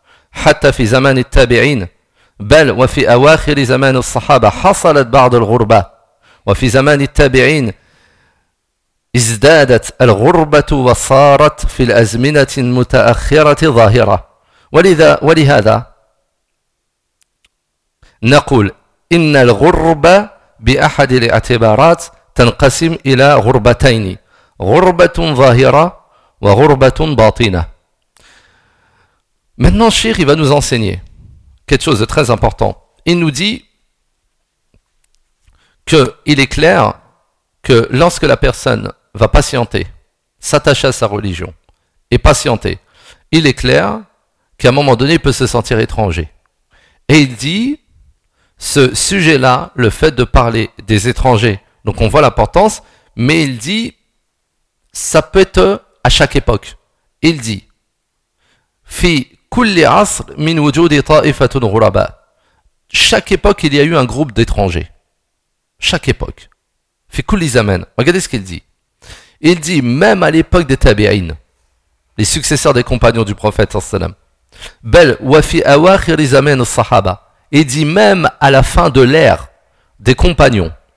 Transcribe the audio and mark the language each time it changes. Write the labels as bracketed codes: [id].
[ar] حتى في زمان التابعين بل وفي أواخر زمان الصحابة حصلت بعض الغربة وفي زمان التابعين ازدادت الغربة وصارت في الأزمنة المتأخرة ظاهرة ولذا ولهذا نقول إن الغربة بأحد الاعتبارات تنقسم إلى غربتين غربة ظاهرة وغربة باطنة. [fr] Maintenant, Cheikh, il va nous enseigner quelque chose de très important. Il nous dit qu'il est clair que lorsque la personne va patienter, s'attacher à sa religion et patienter, il est clair qu'à un moment donné, il peut se sentir étranger. Et il dit, ce sujet-là, le fait de parler des étrangers, donc on voit l'importance, mais il dit, ça peut être à chaque époque. Il dit, [ar] « Fi كل عصر من وجود طائفة غرباء. [fr] Chaque époque, il y a eu un groupe d'étrangers. Chaque époque. [ar] Fi كل زمان. [fr] Regardez ce qu'il dit. Il dit même à l'époque des tabi'in, les successeurs des compagnons du prophète sallam. [ar] Bel wa fi awakhir zaman as-sahaba. [fr] Il dit même à la fin de l'ère des compagnons.